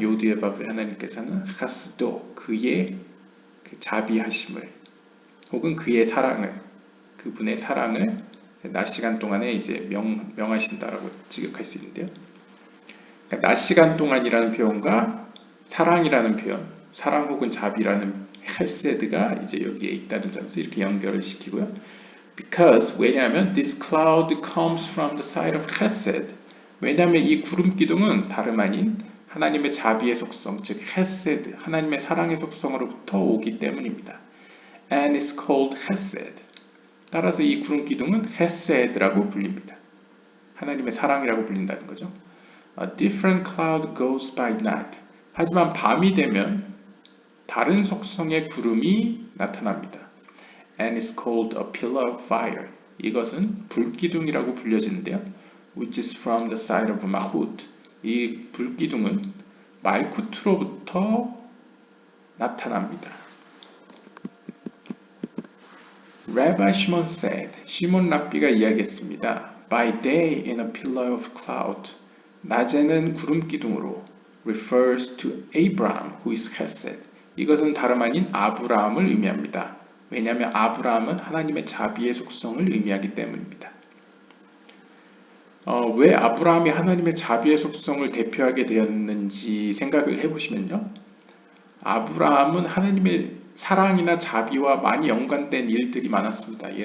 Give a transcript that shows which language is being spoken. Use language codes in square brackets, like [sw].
[ko] 요드에바베 하나님께서는 하스도 그의 그 자비하심을 혹은 그의 사랑을 그분의 사랑을 낮 시간 동안에 이제 명하신다라고 직역할 수 있는데요. 그러니까 낮 시간 동안이라는 표현과 사랑이라는 표현, 사랑 혹은 자비라는 헤세드가 이제 여기에 있다는 점에서 이렇게 연결을 시키고요. [en] Because [ko] 왜냐하면 [en] this cloud comes from the side of Chesed. [ko] 왜냐하면 이 구름 기둥은 다름 아닌 하나님의 자비의 속성, 즉 Chesed, 하나님의 사랑의 속성으로부터 오기 때문입니다. [en] And it's called Chesed. [ko] 따라서 이 구름 기둥은 Chesed라고 불립니다. 하나님의 사랑이라고 불린다는 거죠. [en] A different cloud goes by night. [ko] 하지만 밤이 되면 다른 속성의 구름이 나타납니다. [en] And it's called a pillar of fire. [ko] 이것은 불기둥이라고 불려지는데요. [en] Which is from the side of Malchut. [ko] 이 불기둥은 말쿠트로부터 나타납니다. [en] Rabbi Shimon said, [ko] 시몬 랍비가 이야기했습니다. [en] By day in a pillar of cloud. [ko] 낮에는 구름 기둥으로 [en] refers to Abraham who is Chesed. [ko] 이것은 다름 아닌 아브라함을 의미합니다. 왜냐하면 아브라함은 하나님의 자비의 속성을 의미하기 때문입니다. 왜 아브라함이 하나님의 자비의 속성을 대표하게 되었는지 생각을 해보시면요. 아브라함은 하나님의 사랑이나 자비와 많이 연관된 일들이 많았습니다.